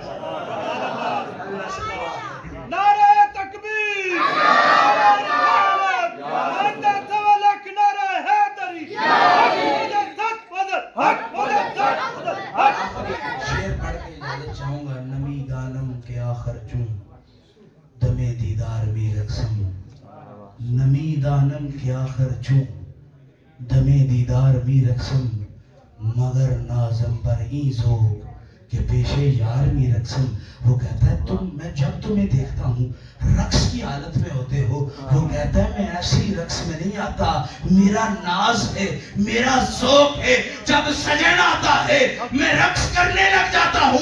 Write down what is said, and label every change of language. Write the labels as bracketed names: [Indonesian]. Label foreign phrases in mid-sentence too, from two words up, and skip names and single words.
[Urdu] نعرہ تکبیر، مدد ولک نعرہ حیدری، حق شعر پڑھ کے اجازت چاہوں گا. [Persian] نمی دانم کے آخر چوں دمے دیدار می رقصم، نمی دانم کے آخر چوں دمے دیدار می رقصم، مگر نازم پر این ذوق کہ پیشے یار می رقصم. [Urdu] وہ کہتا ہے میں جب تمہیں دیکھتا ہوں رقص کی حالت میں ہوتے ہو، وہ کہتا ہے میں ایسی رقص میں نہیں آتا، میرا ناز ہے، میرا ذوق ہے. جب سجن آتا ہے میں رقص کرنے لگ جاتا ہوں.